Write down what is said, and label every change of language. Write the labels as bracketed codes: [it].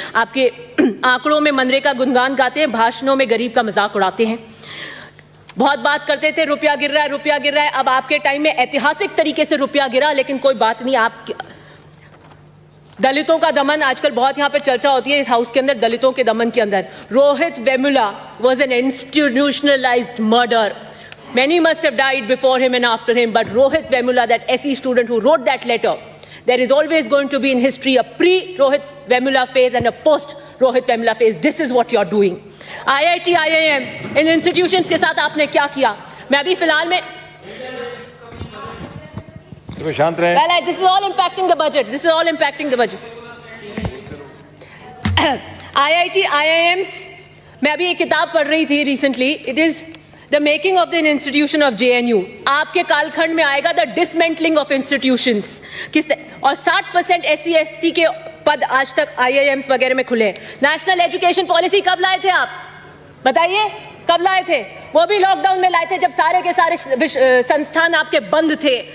[hi] आपके आंकड़ों में मनरेगा गुणगान गाते हैं, भाषणों में गरीब का मजाक उड़ाते हैं। बहुत बात करते थे रुपया गिर रहा है, रुपया गिर रहा है। अब आपके टाइम में ऐतिहासिक तरीके से रुपया गिरा, लेकिन कोई बात नहीं। आप दलितों का दमन आजकल बहुत यहाँ पे चर्चा होती है इस हाउस के अंदर, दलितों के दमन के अंदर। [en] Rohit Vemula was an institutionalized murder. Many must have died before him and after him, but Rohit Vemula, that SE student who wrote that letter, there is always going to be in history a pre-Rohit Vemula phase and a post-Rohit Vemula phase. This is what you're doing. [hi] IIT, IIM, in institutions के साथ आपने क्या किया? मैं अभी फिलहाल में शांत रहें। [en] Well, this is all impacting the budget. This is all impacting the budget. [hi] IIT, IIMs, मैं अभी एक किताब पढ़ रही थी [en] recently. It is The making of the institution of JNU. [hi] आपके कालखंड में आएगा [en] the dismantling of institutions. [hi] और 60% SC ST के पद आज तक IIMs वगैरह में खुले। नेशनल एजुकेशन पॉलिसी कब लाए थे आप, बताइए कब लाए थे? वो भी लॉकडाउन में लाए थे जब सारे के सारे संस्थान आपके बंद थे।